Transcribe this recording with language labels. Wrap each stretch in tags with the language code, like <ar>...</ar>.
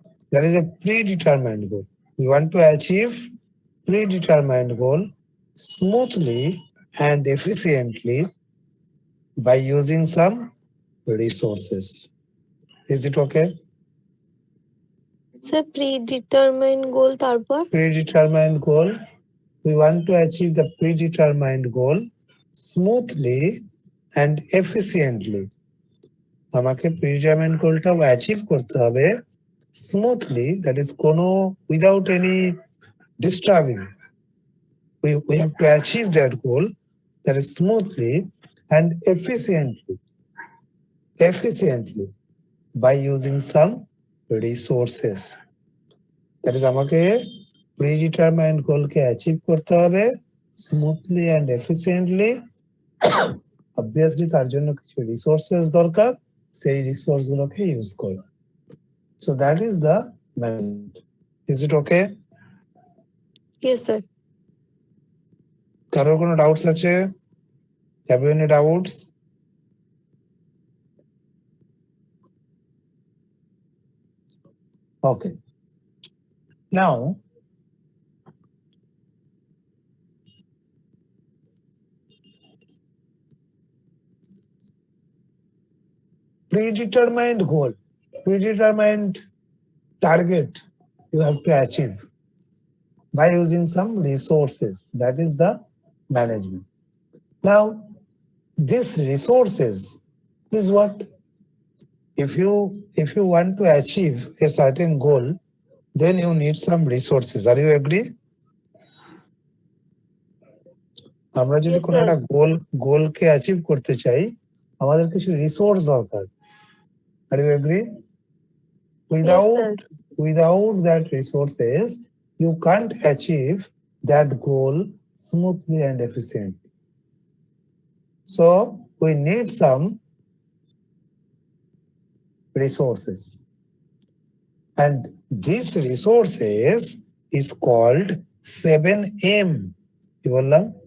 <en>There is a predetermined goal. We want to achieve predetermined goal smoothly and efficiently by using some resources. Is it okay?</en> <bn>Sir pre-determined গোল তারপর</bn> <en>Predetermined goal. We want to achieve the predetermined goal smoothly and efficiently.</en> <bn>আমাকে predetermined গোলটাও achieve করতে হবে smoothly, that is কোনো</bn> <en>Without any disturbing. We have to achieve that goal that is smoothly and efficiently by using some resources. That is</en> <bn>আমাকে predetermined গোলকে achieve করতে হবে smoothly and efficiently. Obviously তার জন্য কিছু রিসোর্সেস দরকার, সেই রিসোর্স গুলোকে ইউজ করা।</bn> <en>So that is the management. Is it okay? Yes sir.</en> <bn>কারোর কোনো ডাউটস আছে?</bn> <en>Have you any doubts? Okay. Now predetermined goal, predetermined target you have to achieve by using some resources. That is the management. Now, these resources is what if you want to achieve a certain goal, then you need some resources. Are you agree?</en> <bn>আমরা যদি কোনো একটা গোলকে achieve করতে চাই, আমাদের কিছু resource দরকার।</bn> <en>Are you agree? Without that resources, you can't achieve that goal smoothly and efficiently. So we need some resources, and these resources is called 7M.</en> <bn>কি বললাম?</bn>